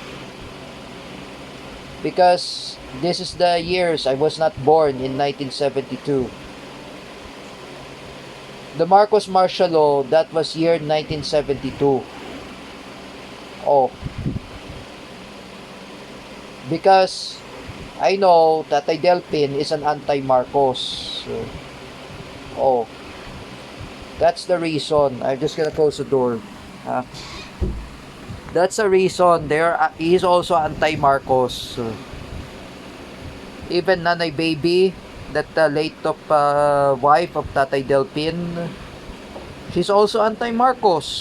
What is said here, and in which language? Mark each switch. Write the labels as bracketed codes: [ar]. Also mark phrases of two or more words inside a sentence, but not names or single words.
[en] Because this is the years I was not born in 1972. The Marcos martial law, that was year 1972. Oh. Because I know Tatay Delpin is an anti-Marcos. Oh. That's the reason. I'm just gonna close the door. That's the reason. He's also anti-Marcos. Even Nanay Baby, that late of wife of Tatay Delpin, she's also anti-Marcos.